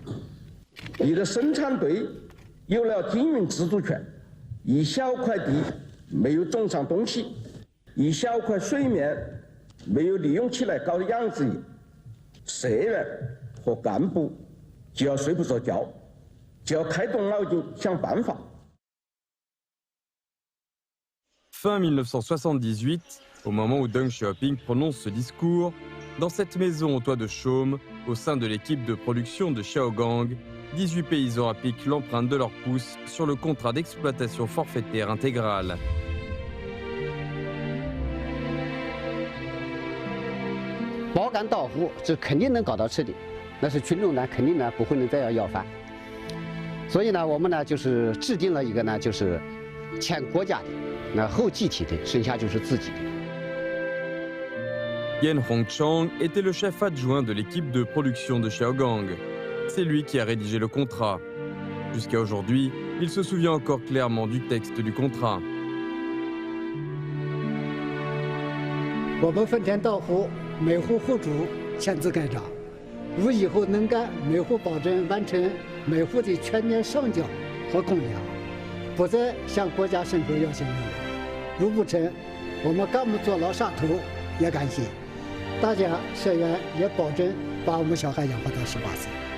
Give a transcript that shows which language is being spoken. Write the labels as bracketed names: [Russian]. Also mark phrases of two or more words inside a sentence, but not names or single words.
[Chinese] 一个生产队有了经营自主权，一小块地没有种上东西，一小块水面没有利用起来搞养殖业，社员和干部 就要睡不着觉，就要开动脑筋想办法。 [French] Fin 1978, au moment où Deng Xiaoping prononce ce discours, dans cette maison au toit de chaume, au sein de l'équipe de production de Xiaogang, 18 paysans appliquent l'empreinte de leur pouce sur le contrat d'exploitation forfaitaire intégrale. [Chinese] « 那是群众呢，肯定呢不会能再要饭，所以呢，我们呢就是制定了一个呢，就是欠国家的，那后集体的，剩下就是自己的。 [French] Yan Hongchang était le chef adjoint de l'équipe de production de Xiaogang. C'est lui qui a rédigé le contrat. Jusqu'à aujourd'hui, il se souvient encore clairement du texte du contrat. [Chinese] 我们分田到户，每户户主签字盖章。如以后能干，每户保证完成每户的全年上缴和公粮，不再向国家伸出要求任务。如不成，我们干部坐牢杀头也甘心。大家社员也保证把我们小孩养活到18岁。